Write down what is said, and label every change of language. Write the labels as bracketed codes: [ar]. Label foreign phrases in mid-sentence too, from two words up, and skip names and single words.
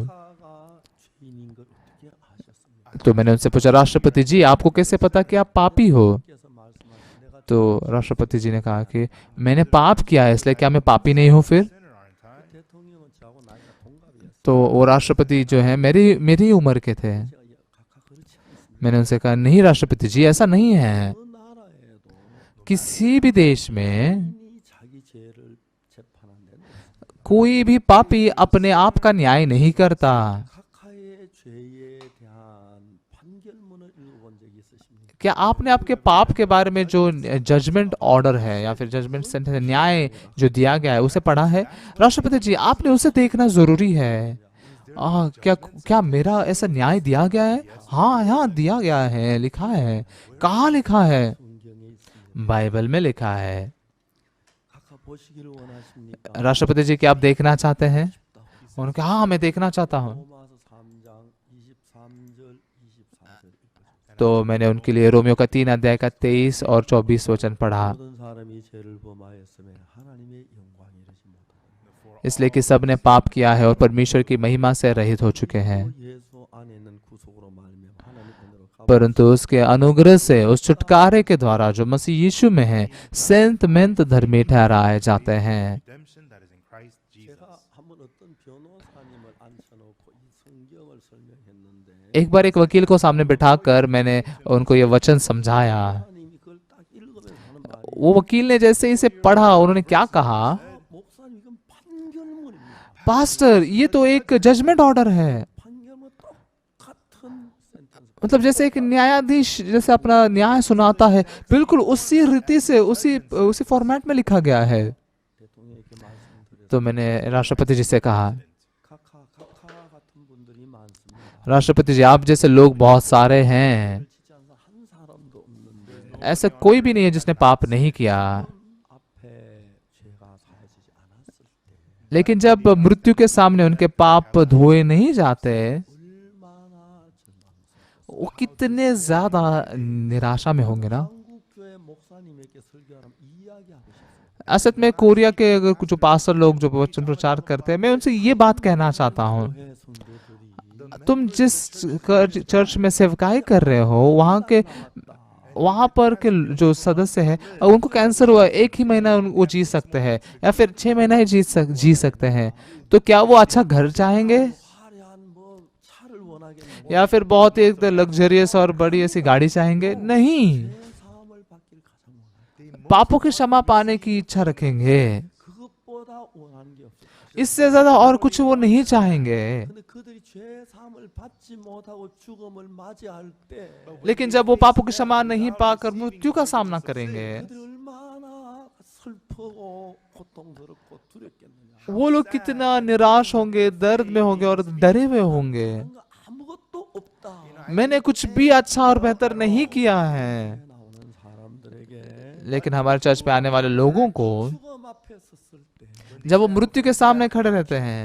[ko] 카가 죄인인 걸 어떻게 아셨습니까? [hi] तो मैंने उनसे पूछा, राष्ट्रपति जी आपको कैसे पता कि आप पापी हो? [ko] 께서 말씀하신 내가 [hi] तो राष्ट्रपति जी ने कहा कि मैंने पाप किया है, इसलिए क्या मैं पापी नहीं हूँ फिर? [en] Sinner, aren't I? [ko] 대통령은 저하고 나이가 동갑이었어요. [hi] तो वो राष्ट्रपति जो है मेरी ही उम्र के थे। [ko] 제가 각각 그렇지 않습니다. [hi] मैंने उनसे कहा, नहीं राष्ट्रपति जी, ऐसा नहीं है। [ko] 어느 나라에도 [hi] किसी भी देश में [ko] 본인이 자기 죄를 재판한다는 [hi] कोई भी पापी अपने आप का न्याय नहीं करता। [ko] 각하의 죄에 대한 판결문을 읽어본 적이 있으십니까? [hi] क्या आपने आपके पाप के बारे में जो [en] judgment order [hi] है या फिर [en] judgment sentence [hi] न्याय जो दिया गया है उसे पढ़ा है? राष्ट्रपति जी आपने उसे देखना जरूरी है। क्या मेरा ऐसा न्याय दिया गया है? हाँ दिया गया है, लिखा है। कहाँ लिखा है? [ko] 성경에 있습니다. [hi] बाइबल में लिखा है। [ko] 각하 보시기를 원하십니까? [hi] राष्ट्रपति जी क्या आप देखना चाहते हैं? उन्होंने कहा हाँ मैं देखना चाहता हूँ। [ko] 로마서 3장 23절 24절 [hi] तो मैंने उनके लिए रोमियो का 3 अध्याय का 23 और 24 वचन पढ़ा। [ko] 모든 사람이 죄를 범하였으며 하나님의 영광에 이르지 못하고 [hi] इसलिए कि सब ने पाप किया है और परमेश्वर की महिमा से रहित हो चुके हैं, [ko] 예수 안에 있는 구속으로 말미암아 하나님 은혜로 [hi] परंतु उसके अनुग्रह से उस छुटकारे के द्वारा जो मसीह यीशु में है सेंतमेंत धर्मी ठहराए जाते हैं। [en] Redemption that is in Christ Jesus. [ko] 제가 한번 어떤 변호사님을 앉혀놓고 이 성경을 설명했는데 [hi] एक बार एक वकील को सामने बिठाकर मैंने उनको ये वचन समझाया। [ko] 목사님이 그걸 딱 읽으면서 하는 말이 [hi] वो वकील ने जैसे इसे पढ़ा, उन्होंने क्या कहा? [ko] 목사님 이건 판결문입니다. [hi] पास्टर ये तो एक [en] judgment order [hi] है। [ko] 판결문 똑같은 센텐스 [hi] मतलब जैसे एक न्यायाधीश जैसे अपना न्याय सुनाता है, बिल्कुल उसी रीति से उसी फॉर्मेट में लिखा गया है। [ko] 대통령에게 말씀드려서 [hi] तो मैंने राष्ट्रपति जी से कहा, [ko] 각하 같은 분들이 많습니다. [hi] राष्ट्रपति जी आप जैसे लोग बहुत सारे हैं, [ko] 진짜 한 사람도 없는데 [hi] ऐसा कोई भी नहीं है जिसने पाप नहीं किया। [ko] 앞에 죄가 사해지지 않았을 때 [hi] लेकिन जब मृत्यु के सामने उनके पाप धोए नहीं जाते, [ko] 얼마나 절망스러워. [hi] वो कितने ज्यादा निराशा में होंगे ना। [ko] 한국 교회 목사님에게 설교하면 이 이야기하고 싶어요. [hi] असल में कोरिया के अगर कुछ जो पास्टर लोग जो वचन प्रचार करते हैं, मैं उनसे ये बात कहना चाहता हूँ, [ko] 교회 성도들이 [hi] तुम जिस चर्च में सेवकाई कर रहे हो, वहां पर के जो सदस्य हैं, उनको कैंसर हुआ, एक ही महीना वो जी सकते हैं या फिर 6 महीना ही जी सकते हैं, तो क्या वो अच्छा घर चाहेंगे [ko] 화려한 뭐 차를 원하겠는데 [hi] या फिर बहुत ही लग्जरियस और बड़ी ऐसी गाड़ी चाहेंगे? नहीं, [ko] 사함을 받기를 가장 원해요. [hi] पापों की क्षमा पाने की इच्छा रखेंगे, [ko] 그것보다 원하는 게 없어요. [hi] इससे ज्यादा और कुछ वो नहीं चाहेंगे। [ko] 근데 그들이 죄 사함을 받지 못하고 죽음을 맞이할 때 [hi] लेकिन जब वो पापों की क्षमा नहीं पाकर मृत्यु का सामना करेंगे, [ko] 그들이 얼마나 슬프고 고통스럽고 두렵겠느냐. [hi] वो लोग कितना निराश होंगे, दर्द में होंगे और डरे हुए होंगे। [ko] 뭔가 아무것도 없다. [hi] मैंने कुछ भी अच्छा और बेहतर नहीं किया है। [ko] 나오는 사람들에게 [hi] लेकिन हमारे चर्च पे आने वाले लोगों को [ko] 죽음 앞에 섰을 때 [hi] जब वो मृत्यु के सामने खड़े रहते हैं,